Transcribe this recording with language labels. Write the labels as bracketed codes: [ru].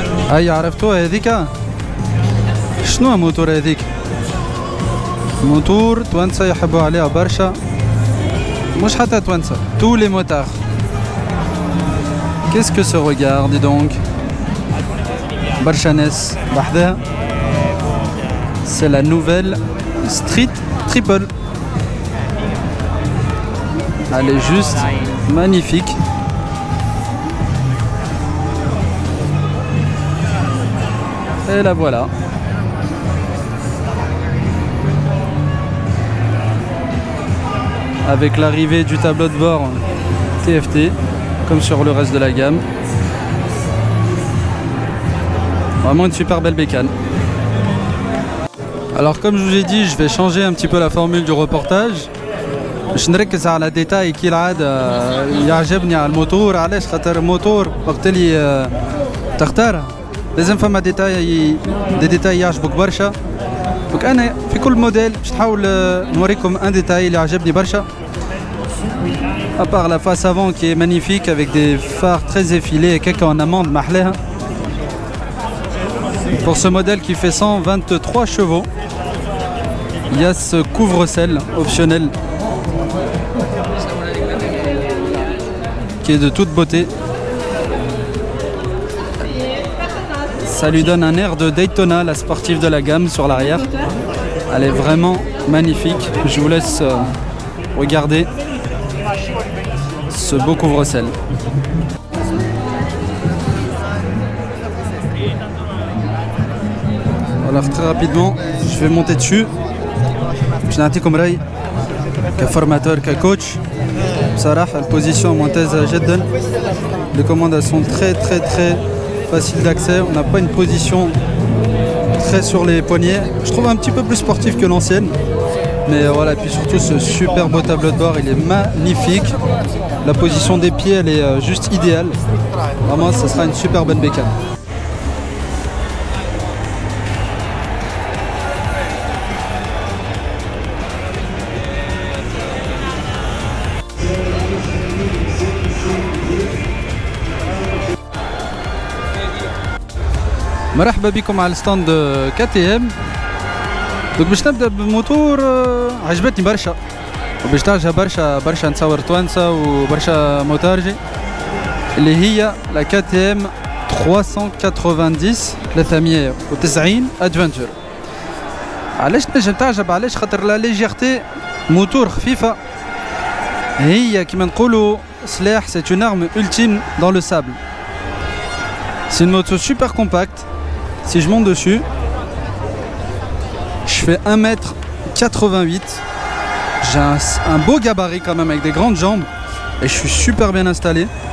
[ar] هاي عرفتوها هذيك؟ شنو الموتور هذيك؟ موتور توانسة يحبوا عليها برشا، مش حتى توانسة، [fr] tous les motards. Qu'est-ce que ce regard, dis donc? [ar] برشا ناس بحذاها. [fr] C'est la nouvelle Street Triple. Elle est juste magnifique. Et la voilà. Avec l'arrivée du tableau de bord TFT, comme sur le reste de la gamme. Vraiment une super belle bécane. Alors comme je vous ai dit, je vais changer un petit peu la formule du reportage. [ar] باش نركز على ديتاي كي العادة يعجبني على الموتور. علاش؟ خاطر الموتور وقت اللي تختاره لازم فما دي ديتاي يعجبوك برشا. دونك انا في كل موديل باش نحاول نوريكم ان ديتاي اللي عجبني برشا. [fr] À part la face avant qui est magnifique avec des phares très effilés et quelques en amande [ar] mahleha. [fr] Pour ce modèle qui fait 123 chevaux, il y a ce couvre-selle optionnel qui est de toute beauté. Ça lui donne un air de Daytona, la sportive de la gamme, sur l'arrière. Elle est vraiment magnifique. Je vous laisse regarder ce beau couvre-selle. Alors très rapidement, je vais monter dessus. [ar] Je نعطيكم رأي كفورماتور كcoach. بصراحة البوزيشن ممتازة جدا. [fr] Les commandes elles sont très faciles d'accès. On n'a pas une position très sur les poignets. Je trouve un petit peu plus sportif que l'ancienne. Mais voilà, et puis surtout ce super beau tableau de bord, il est magnifique. La position des pieds, elle est juste idéale. Vraiment, ça sera une super bonne bécane. [ar] مرحبا بكم على الستاند KTM. دوك باش نبدا بموتور عجبتني برشا وباش تعجب برشا نتصور توانسه وبرشا موتارجي اللي هي لا KTM 390 ادفنتشر. علاش نجم تعجب؟ علاش؟ خاطر لا ليجيرتي، موتور خفيفه، هي كيما نقولوا سلاح. [fr] C'est une arme ultime dans le sable. C'est une moto super compacte. Si je monte dessus, je fais 1m88. J'ai un beau gabarit quand même avec des grandes jambes et je suis super bien installé.